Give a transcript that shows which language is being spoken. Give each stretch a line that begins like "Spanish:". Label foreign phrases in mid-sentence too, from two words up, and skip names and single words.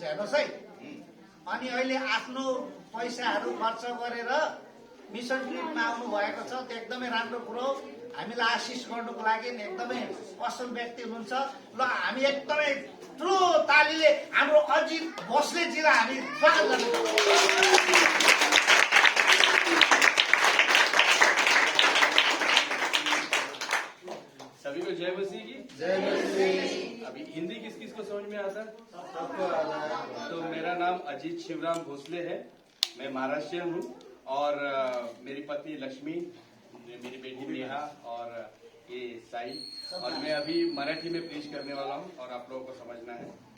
Nepali: हेर्नुहोस् है, अनि अहिले आफ्नो पैसाहरू खर्च गरेर
English: mission trip-मा
Nepali: आउनु भएको छ, त्यो एकदमै राम्रो कुरो। हामीलाई आशिष गर्नुको लागि एकदमै असल व्यक्ति हुनुहुन्छ। ल हामी एकदमै ठुलो तालीले हाम्रो अजित भोसलेजीलाई हामी स्वागत गर्छौँ।
Hindi: सभी को जय मसीह की जय मसीह। अभी हिंदी किस किस को समझ में आता है? सबको आता है। तो मेरा नाम अजीत शिवराम भोसले है, मैं महाराष्ट्रियन हूँ और मेरी पत्नी लक्ष्मी, मेरी बेटी नेहा और ये साई, और मैं अभी मराठी में प्रीच करने वाला हूँ और आप लोगों को समझना है।